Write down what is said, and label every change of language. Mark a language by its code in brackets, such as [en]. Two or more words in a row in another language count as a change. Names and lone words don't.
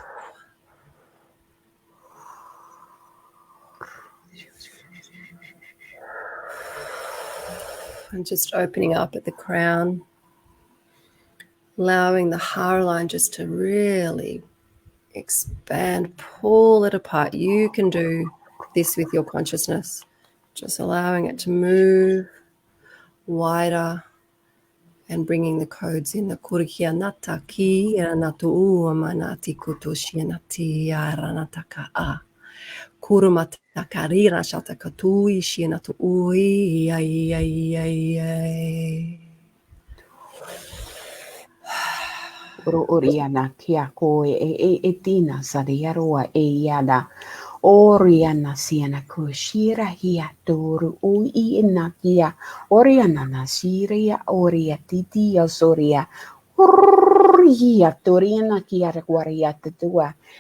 [en] And just opening up at the crown, allowing the heart line just to really expand, pull it apart. You can do this with your consciousness, just allowing it to move wider and bringing the codes in. The kurihianata ki ranatu uamanati kutoshianati aranataka a kurumata karira shatakatui shianatu ui ai ai ai ai. Oriana kia koe e tina sariaroa e yada Oriana siana kushira hia toru o I inakia Oriana nasiria oria titia soria Hia toriana kia requaria tetua